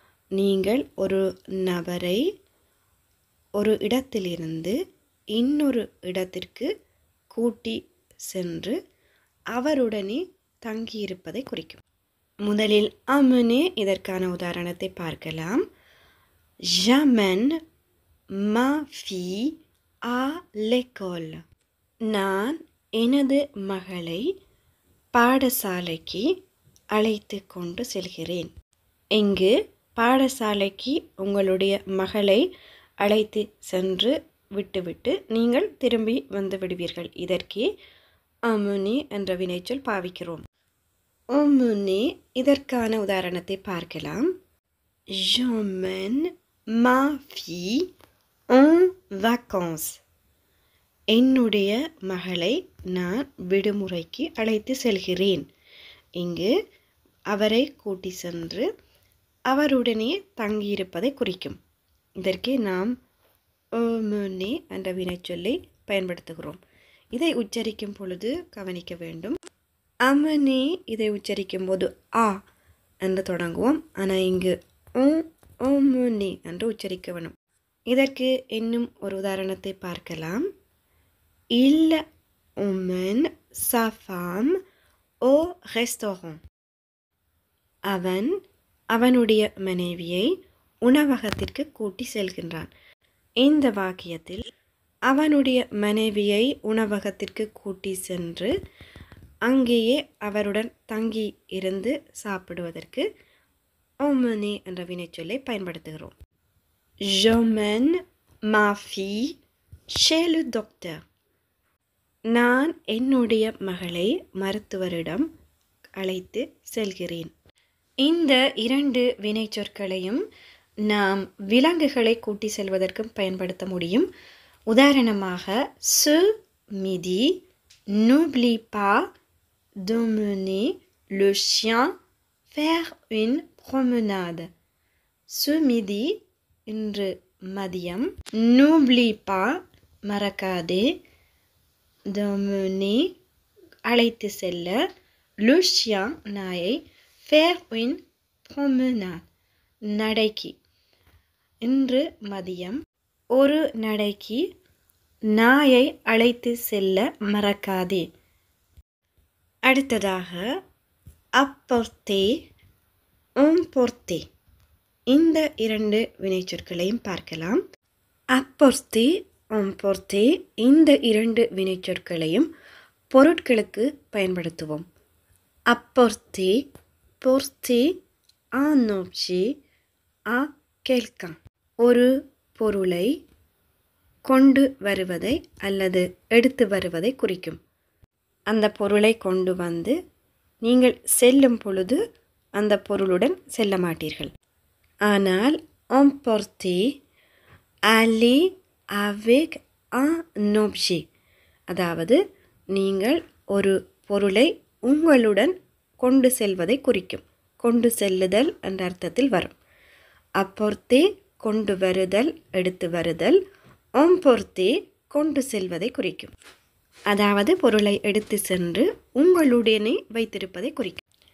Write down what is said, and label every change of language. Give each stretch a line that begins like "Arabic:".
Tamil: நீங்கள் ஒரு நபரை ஒரு இடத்திலிருந்து இன்னொரு இடத்திற்கு கூட்டி சென்று அவருடனே தங்கியிருப்பதை குறிக்கும். முதலில் amener இதற்கான உதாரணத்தை பார்க்கலாம்.
French: J'amène ma fille à l'école.
Tamil: நான் எனது மகளை பாடசாலைக்கு அழைத்து கொண்டு செல்கிறேன். இங்கு பாடசாலைக்கு உங்களுடைய மகளை அழைத்து சென்று விட்டுவிட்டு நீங்கள் திரும்பி வந்து விடுவீர்கள். இதற்கே amener என்ற வினைச்சொல் பாவிக்கிறோம். emmener இதற்கான உதாரணத்தை பார்க்கலாம்.
French: J'emmène ma fille en vacances.
Tamil: என்னுடைய மகளை நான் விடுமுறைக்கு அழைத்து செல்கிறேன். இங்கு அவரை கூட்டி சென்று அவருடனே தங்கியிருப்பதை குறிக்கும். இதற்கு நாம் emmener என்ற வினைச்சொல்லை பயன்படுத்துகிறோம். இதை உச்சரிக்கும் பொழுது கவனிக்க வேண்டும். amener இதை உச்சரிக்கும் போது ஆ என்று தொடங்குவோம். ஆனால் இங்கு emmener என்று உச்சரிக்க வேண்டும். இதற்கு இன்னும் ஒரு உதாரணத்தை பார்க்கலாம்.
French: Il emmène sa femme au restaurant.
Tamil: அவன் அவனுடைய மனைவியை உணவகத்திற்கு கூட்டி செல்கின்றான். இந்த வாக்கியத்தில் அவனுடைய மனைவியை உணவகத்திற்கு கூட்டி சென்று அங்கேயே அவருடன் தங்கி இருந்து சாப்பிடுவதற்கு emmener என்ற வினைச்சொல்லை பயன்படுத்துகிறோம்.
French: J'emmène ma fille chez le docteur.
Tamil: நான் என்னுடைய மகளை மருத்துவரிடம் அழைத்து செல்கிறேன். இந்த இரண்டு வினைச்சொற்களையும் நாம் விலங்குகளை கூட்டி செல்வதற்கும் பயன்படுத்த முடியும். உதாரணமாக
French: ce midi n'oublie pas d'emmener le chien faire une promenade. Ce midi
Tamil: இன்று மதியம்
French: n'oublie pas
Tamil: மறக்காதே
French: d'emmener
Tamil: அழைத்து செல்ல
French: le chien
Tamil: நாயை
French: faire une promenade
Tamil: நடைக்கு இன்று மதியம் ஒரு நடைக்கு நாயை அழைத்து செல்ல மறக்காதே. அடுத்ததாக apporter, emporter இந்த இரண்டு வினைச்சொற்களையும் பார்க்கலாம். apporter, emporter இந்த இரண்டு வினைச்சொற்களையும் பொருட்களுக்கு பயன்படுத்துவோம்.
French: apporter, porter un objet à quelqu'un.
Tamil: ஒரு பொருளை கொண்டு வருவதை அல்லது எடுத்து வருவதை குறிக்கும். அந்த பொருளை கொண்டு வந்து நீங்கள் செல்லும் பொழுது அந்த பொருளுடன் செல்ல மாட்டீர்கள். ஆனால்
French: emporter, aller avec un objet
Tamil: அதாவது நீங்கள் ஒரு பொருளை உங்களுடன் கொண்டு செல்வதை குறிக்கும். கொண்டு செல்லுதல் என்ற அர்த்தத்தில் வரும். அப்போர்த்தே கொண்டு வருதல், எடுத்து வருதல். எம்போர்த்தே கொண்டு செல்வதை குறிக்கும். அதாவது பொருளை எடுத்து சென்று உங்களுடனே வைத்திருப்பதை குறிக்கும்.